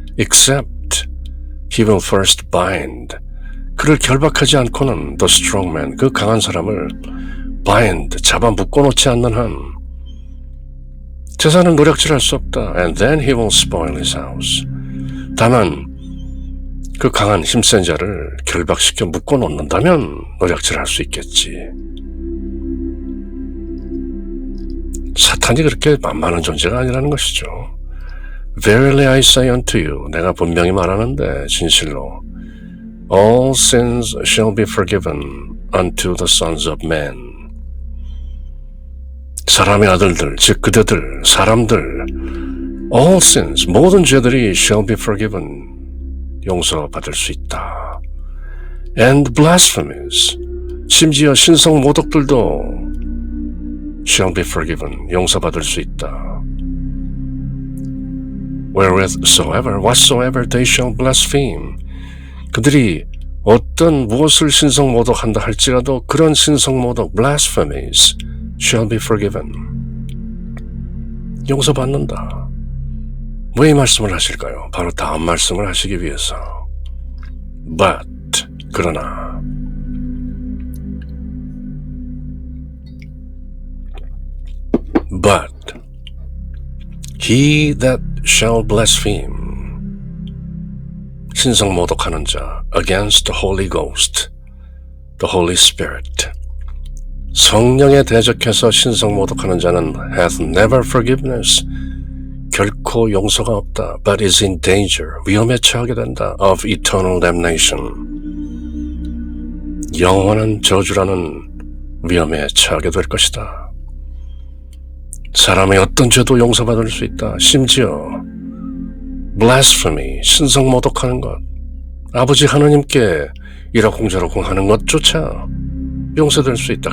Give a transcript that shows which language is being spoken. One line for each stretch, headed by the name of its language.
English: Except he will first bind.
Korean: 그를 결박하지 않고는
English: the strong man,
Korean: 그 강한 사람을 bind, 잡아 묶어놓지 않는 한 재산을 노략질할 수 없다.
English: And then he will spoil his house.
Korean: 다만 그 강한 힘센 자를 결박시켜 묶어놓는다면 노략질할 수 있겠지. 사탄이 그렇게 만만한 존재가 아니라는 것이죠.
English: Verily I say unto you,
Korean: 내가 분명히 말하는데 진실로
English: All sins shall be forgiven unto the sons of men.
Korean: 사람의 아들들, 즉 그대들, 사람들,
English: all sins,
Korean: 모든 죄들이
English: shall be forgiven,
Korean: 용서받을 수 있다.
English: And blasphemies,
Korean: 심지어 신성 모독들도
English: shall be forgiven,
Korean: 용서받을 수 있다.
English: Whatsoever they shall blaspheme,
Korean: 그들이 어떤 무엇을 신성 모독한다 할지라도 그런 신성 모독,
English: blasphemies, shall be forgiven.
Korean: 용서받는다. 왜 이 말씀을 하실까요? 바로 다음 말씀을 하시기 위해서.
English: But,
Korean: 그러나
English: But he that shall blaspheme,
Korean: 신성 모독하는 자,
English: against the Holy Ghost, the Holy Spirit,
Korean: 성령에 대적해서 신성 모독하는 자는
English: hath never forgiveness,
Korean: 결코 용서가 없다.
English: But is in danger,
Korean: 위험에 처하게 된다.
English: Of eternal damnation,
Korean: 영원한 저주라는 위험에 처하게 될 것이다. 사람의 어떤 죄도 용서받을 수 있다. 심지어 blasphemy, 신성 모독하는 것, 아버지 하나님께 이러쿵저러쿵 하는 것조차 용서될 수 있다.